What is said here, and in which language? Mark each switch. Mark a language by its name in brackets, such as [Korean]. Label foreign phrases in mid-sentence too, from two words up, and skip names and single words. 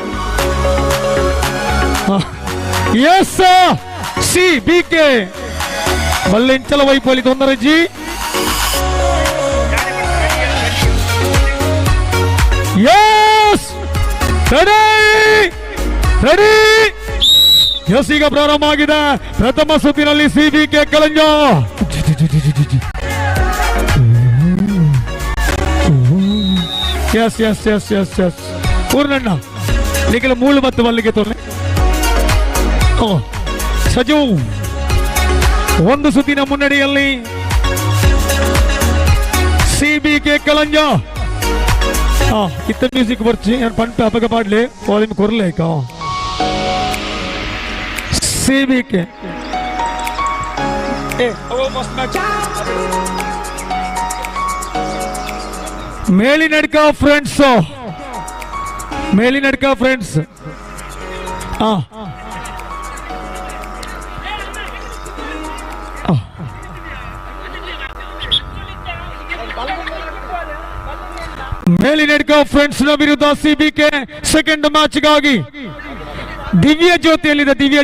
[Tulu] ಎಸ್, CBK ಬಲ್ಲೆಂಚಲ ವೈಪಲ್ಲಿ ತೊಂದರೆಜ್ಜಿ. [English] Yes, ready. [Kannada] ಎಸ್, ಈಗ ಪ್ರಾರಂಭ ಆಗಿದೆ ಪ್ರಥಮ ಸುತ್ತಿನಲ್ಲಿ CBK ಕಳಂಜ. [Tulu] ಎಸ್ ಪೂರ್ಣಣ್ಣ ನಿಖಿಲ ಮೂಳು ಮತ್ತು ಮಲ್ಲಿಗೆ ತೊಲೆ ಸಜು. [Kannada] ಒಂದು ಸುತ್ತಿನ ಮುನ್ನಡೆಯಲ್ಲಿ CBK ಕಳಂಜ. [Tulu] ಇತ್ತ ಮ್ಯೂಸಿಕ್ ಬರ್ಚಿ ಪಂಟ ಅಪಗ ಪಾಡ್ಲಿ ವಾಲ್ಯೂಮ್ ಕೊರ್ಲೇಕ. [Kannada] CBK ಮೇಲಿನಡ್ಕ ಫ್ರೆಂಡ್ಸ್. ಮೇಲಿನಡ್ಕ ಫ್ರೆಂಡ್ಸ್ ನ ವಿರುದ್ಧ CBK [English] second match [Kannada] ಗಾಗಿ ದಿವ್ಯ ಜ್ಯೋತಿಯಲ್ಲಿದೆ.